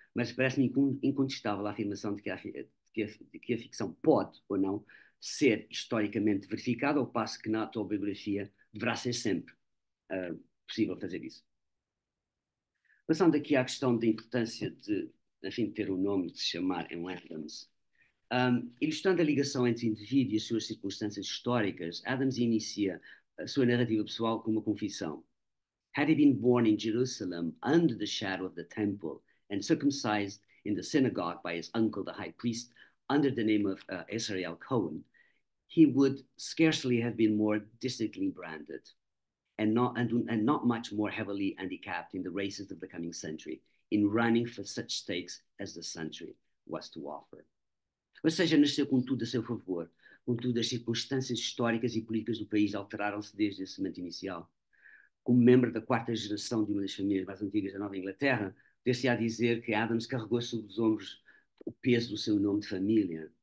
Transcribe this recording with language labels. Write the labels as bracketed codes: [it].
[pt] Mas parece-me incontestável a afirmação de que a ficção pode ou não ser historicamente verificada, ao passo que na autobiografia deverá ser sempre possível fazer isso. Passando aqui à questão da importância de, enfim, ter o nome de se chamar Adams. Ilustrando a ligação entre o indivíduo e as suas circunstâncias históricas, Adams inicia a sua narrativa pessoal com uma confissão. [en] Had he been born in Jerusalem under the shadow of the temple and circumcised in the synagogue by his uncle, the high priest, under the name of Israel Cohen, he would scarcely have been more distinctly branded and not much more heavily handicapped in the races of the coming century, in running for such stakes as the century was to offer. [pt] Ou seja, nasceu com tudo a seu favor, contudo as circunstâncias históricas e políticas do país alteraram-se desde esse momento inicial. Como membro da quarta geração de uma das famílias mais antigas da Nova Inglaterra, ter-se-á dizer que Adams carregou sobre os ombros o peso do seu nome de família.